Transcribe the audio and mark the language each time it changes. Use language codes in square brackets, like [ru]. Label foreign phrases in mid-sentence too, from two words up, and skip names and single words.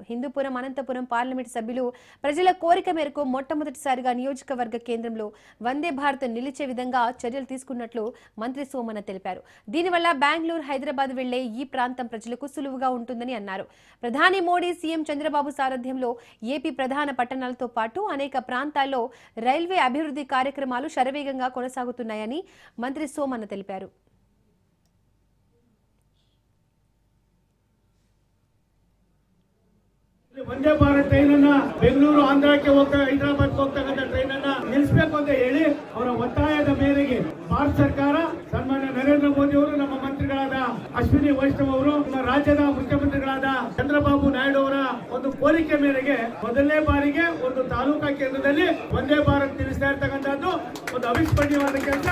[te] హిందూపురం, అనంతపురం పార్లమెంటు సభ్యులు ప్రజల కోరిక మేరకు మొట్టమొదటిసారిగా నియోజకవర్గ కేంద్రంలో వందే భారత్ నిలిచే విధంగా చర్యలు తీసుకున్నట్లు మంత్రి సోమన్న తెలిపారు. దీనివల్ల బెంగళూరు, హైదరాబాద్ వెళ్లే ఈ ప్రాంతం ప్రజలకు సులువుగా ఉంటుందని అన్నారు. ప్రధాని మోడీ, సీఎం చంద్రబాబు సారథ్యంలో ఏపీ ప్రధాన పట్టణాలతో పాటు అనేక ప్రాంతాల్లో రైల్వే అభివృద్ధి కార్యక్రమాలు శరవేగంగా కొనసాగుతున్నాయని మంత్రి సోమన్న తెలిపారు. [kn] ವಂದೇ ಭಾರತ್ ಟ್ರೈನ್ ಅನ್ನ ಬೆಂಗಳೂರು, ಆಂಧ್ರಕ್ಕೆ ಹೋಗ್ತಾ ಹೈದರಾಬಾದ್ ಹೋಗ್ತಕ್ಕಂಥ ಟ್ರೈನ್ ಅನ್ನ ನಿಲ್ಲಿಸಬೇಕು ಅಂತ ಹೇಳಿ ಅವರ ಒತ್ತಾಯದ ಮೇರೆಗೆ ಭಾರತ ಸರ್ಕಾರ ಸನ್ಮಾನ್ಯ ನರೇಂದ್ರ ಮೋದಿ ಅವರು, ನಮ್ಮ ಮಂತ್ರಿಗಳಾದ ಅಶ್ವಿನಿ ವೈಷ್ಣವ್ ಅವರು, ನಮ್ಮ ರಾಜ್ಯದ ಮುಖ್ಯಮಂತ್ರಿಗಳಾದ ಚಂದ್ರಬಾಬು ನಾಯ್ಡು ಅವರ ಒಂದು ಕೋರಿಕೆ ಮೇರೆಗೆ ಮೊದಲನೇ ಬಾರಿಗೆ ಒಂದು ತಾಲೂಕಾ ಕೇಂದ್ರದಲ್ಲಿ ವಂದೇ ಭಾರತ್ ನಿಲ್ಲಿಸ್ತಾ ಇರ್ತಕ್ಕಂಥದ್ದು ಒಂದು ಅವಿಸ್ಮರಣೀಯವಾದ ಕೆಲಸ.